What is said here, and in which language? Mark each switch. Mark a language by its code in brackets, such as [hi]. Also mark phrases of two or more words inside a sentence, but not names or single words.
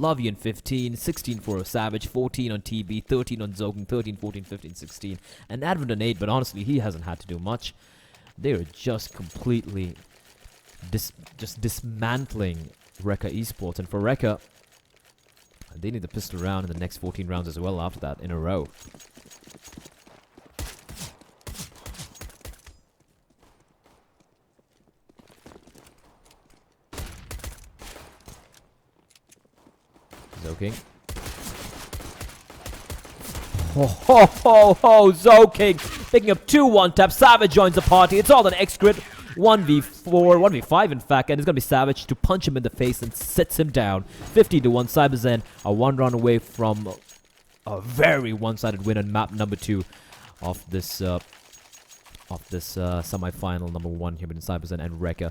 [en] Lovey in 15, 16 for Savage, 14 on TB, 13 on Zoking, 13, 14, 15, 16. And Advent on 8, but honestly, he hasn't had to do much. They are just completely just dismantling Rekka Esports. And for Rekka, they need the pistol round in the next 14 rounds as well after that in a row. Zoking. Ho ho ho ho! Zoking picking up 2 1-tap. Savage joins the party. It's all an X-Grid. 1v4, 1v5 in fact, and it's gonna be Savage to punch him in the face and sets him down. 50-1. CyberZen are 1 round away from a very one-sided win on map number 2 of this semi-final number 1 here between CyberZen and Rekka.